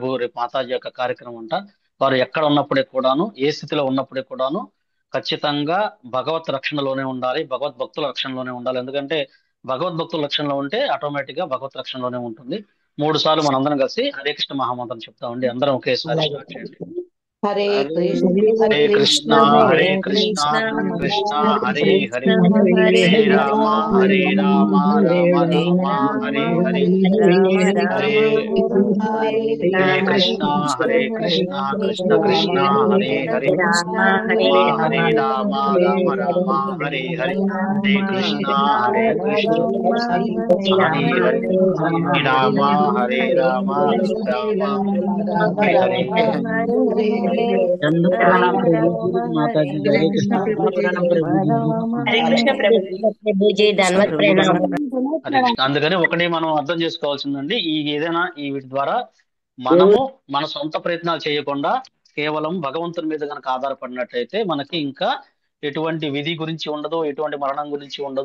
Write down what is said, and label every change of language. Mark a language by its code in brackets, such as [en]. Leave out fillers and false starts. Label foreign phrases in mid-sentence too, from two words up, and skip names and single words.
[te] ప్రభు రేపు మాతాజీ యొక్క కార్యక్రమం అంట, వారు ఎక్కడ ఉన్నప్పటికీ కూడాను, ఏ స్థితిలో ఉన్నప్పటికీ కూడాను ఖచ్చితంగా భగవత్ రక్షణలోనే ఉండాలి, భగవద్ భక్తుల రక్షణలోనే ఉండాలి. ఎందుకంటే భగవద్భక్తుల రక్షణలో ఉంటే ఆటోమేటిక్ గా భగవత్ రక్షణలోనే ఉంటుంది. 3 సార్లు మనందరం కలిసి హరే కృష్ణ మహామంత్రం చెప్తామండి. అందరం ఒకేసారి స్టార్ట్ చేయండి. హరే హరే హరే కృష్ణ కృష్ణ కృష్ణ హరే కృష్ణ కృష్ణ కృష్ణ కృష్ణ హరే హరే హరే హరే హరే రామ హరే రామ రామ రామ రామ రామ హరే హరే హరే హరే హరే హరే హరే కృష్ణ హరే హరే కృష్ణ కృష్ణ కృష్ణ కృష్ణ హరే హరే కృష్ణ హరే హరే రామ హరే రామ రామ రామ హరే హరే రామ హరే కృష్ణ హరే కృష్ణ హరే హరే హరే రామ హరే రామ రామ హరే హరే దండ ప్రణామం ప్రభుజీ మాతాజీ హరే కృష్ణ దండ ప్రణామం ప్రభుజీ హరే కృష్ణ ప్రభుజీ ధన్వత్ ప్రణామం. హరే కృష్ణ. అందుకని ఒకటి మనం అర్థం చేసుకోవాల్సిందండి, ఏదైనా ఈ వీటి ద్వారా మనము మన సొంత ప్రయత్నాలు చేయకుండా కేవలం భగవంతుని మీద కనుక ఆధారపడినట్లయితే మనకి ఇంకా ఎటువంటి విధి గురించి ఉండదు, ఎటువంటి మరణం గురించి ఉండదు.